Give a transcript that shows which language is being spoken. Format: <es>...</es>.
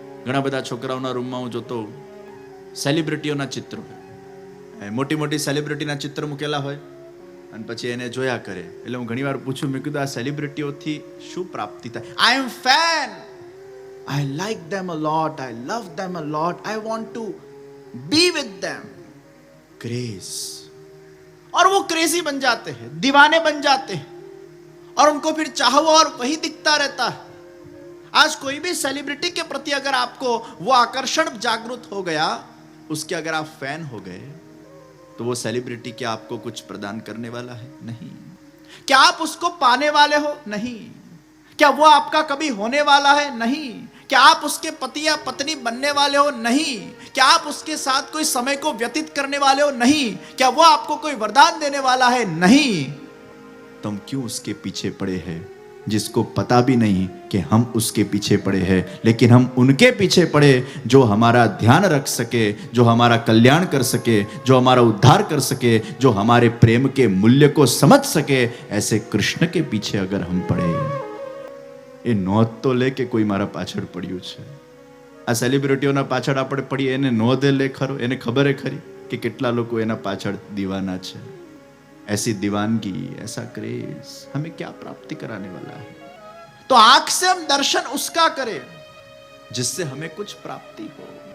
<gu>ઘણા બધા છોકરાઓના રૂમમાં હું જોતો સેલિબ્રિટીઓના ચિત્રો, મોટી મોટી સેલિબ્રિટીના ચિત્ર મૂકેલા હોય અને પછી એને જોયા કરે. એટલે હું ઘણી વાર પૂછું, મેં કીધું આ સેલિબ્રિટીઓથી શું પ્રાપ્તિ થાય?</gu> <en>I am fan, I like them a lot, I love them a lot, I want to be with them.</en> <hi>Craze. और वो क्रेजी बन जाते हैं, दीवाने बन जाते हैं और उनको फिर चाहो और वही दिखता रहता है. आज कोई भी सेलिब्रिटी के प्रति अगर आपको वो आकर्षण जागृत हो गया, उसके अगर आप फैन हो गए तो वो सेलिब्रिटी क्या आपको कुछ प्रदान करने वाला है? नहीं. क्या आप उसको पाने वाले हो? नहीं. क्या वो आपका कभी होने वाला है? नहीं. क्या आप उसके पति या पत्नी बनने वाले हो? नहीं. क्या आप उसके साथ कोई समय को व्यतीत करने वाले हो? नहीं. क्या वो आपको कोई वरदान देने वाला है? नहीं. तुम क्यों उसके पीछे पड़े हैं जिसको पता भी नहीं कि हम उसके पीछे पड़े हैं, लेकिन हम उनके पीछे पड़े जो हमारा ध्यान रख सके, जो हमारा कल्याण कर सके, जो हमारा उद्धार कर सके, जो हमारे प्रेम के मूल्य को समझ सके. ऐसे कृष्ण के पीछे अगर हम पड़े,</hi> <gu>એ નોંધ તો લે કે કોઈ મારા પાછળ પડ્યું છે. આ સેલિબ્રિટીઓના પાછળ આપણે પડીએ, એને નોંધ લે ખરો? એને ખબર ખરી કે કેટલા લોકો એના પાછળ દીવાના છે?</gu> <hi>ऐसी दीवानगी, ऐसा क्रेज हमें क्या प्राप्ति कराने वाला है? तो आंख से हम दर्शन उसका करें जिससे हमें कुछ प्राप्ति हो.</hi>